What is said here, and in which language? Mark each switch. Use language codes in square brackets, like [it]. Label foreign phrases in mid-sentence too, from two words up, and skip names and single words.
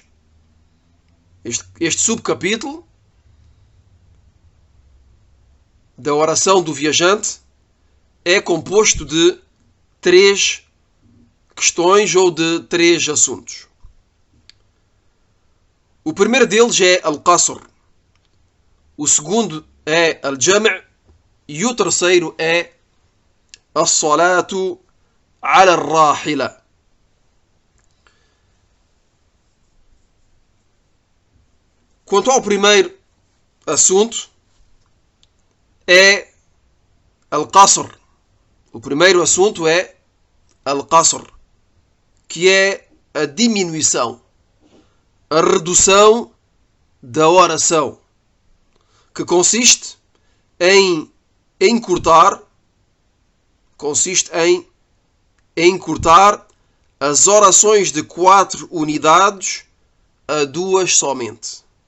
[pt] Este subcapítulo da oração do viajante é composto de 3 questões ou de 3 assuntos. O primeiro deles é Al-Qasr. O segundo é Al-Jam' e o terceiro é [ar] الصلاة على الراحلة. [pt] Quanto ao primeiro assunto, é Al-Qasr. O primeiro assunto é Al-Qasr, que é a diminuição, a redução da oração, que consiste em encurtar as orações de 4 unidades a 2 somente.